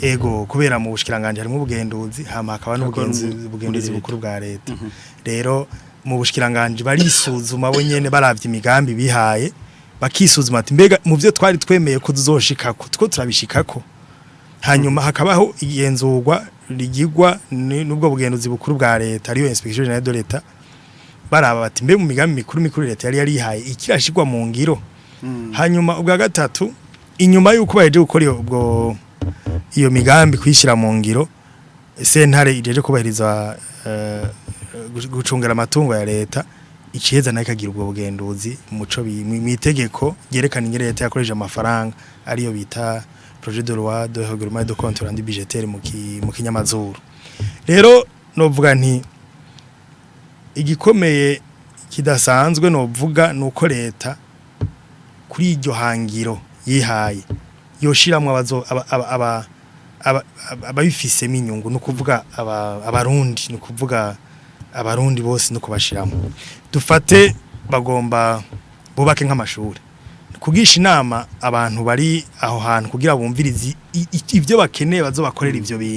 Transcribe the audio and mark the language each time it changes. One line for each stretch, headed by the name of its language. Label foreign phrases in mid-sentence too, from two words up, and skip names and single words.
Rundi: ego kubera mu bushikiranganje harimo ubugenduzi hama hakaba n'ubugenduzi bukuru bwa leta rero mu bushikiranganje barisuzuma bo nyene baravye imigambi bihaye bakisuzuma ati mbega mu byo twari twemeye ko tuzoshikako two turabishikako hanyuma hakabaho igenzurwa rigirwa n'ubwo bugenduzi bukuru bwa leta ariyo
French: inspection générale de l'État
Rundi: baraba bati mbe mu migambi mikuru leta yari yihaye ikirashigwa mu ngiro hanyuma ubwa gatatu inyuma yuko baheje gukora ubwo iyo migambi kwishira mu ngiro sentare ijeje kubahiriza gucungera amatungo ya leta iciyeza nayo kagira ubwo bugenduzi muco mitegeko yerekana ingere leta yakoresha amafaranga ariyo bita
French: projet de loi de règlement de compte rendu budgétaire
Rundi: mu kinyamazuru rero novuga nti igikomeye kidasanzwe novuga nuko leta kuri iryo hangiro yihaye yoshiramwe ababifise inyungu no kuvuga abarundi no kuvuga abarundi bose no kubashiramo dufate bagomba bubake nk'amashuri kugisha inama abantu bari aho hantu kugira bumvirize ivyo bakeneye bazobakorera ivyo bintu